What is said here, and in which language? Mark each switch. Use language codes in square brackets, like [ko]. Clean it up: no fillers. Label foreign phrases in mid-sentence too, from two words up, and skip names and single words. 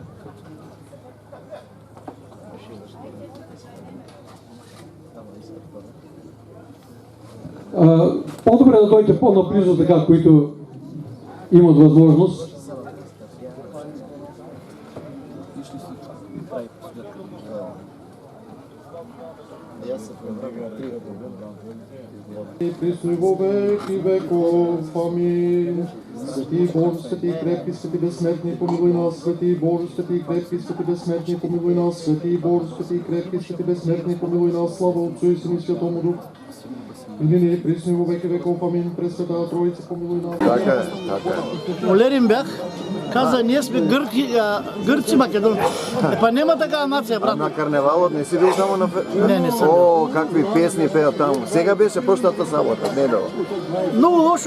[bg] По-добре да дойдете по-наблизо, така, които имат възможност. [cu] Престой во век и веков. Амин. Свети Боже, свети крепки, свети безсмертни, помилуй нас. Свети Боже, свети крепки, свети безсмертни, помилуй нас. Свети Боже, свети крепки, свети безсмертни, помилуй нас. Слава Отцу и Сину и Святому Дух. И нине и присно и во веки веков. Амин. Пресвета Троица, помилуй нас. [bg] Така е, така е. Молерин бях, каза, ние сме гърци македонци. Па няма такава нация, брат. На карневалът не си бил само на... Не съм. О, какви песни пеят там. Сега беше прощата сабота, не дава. Много лошо.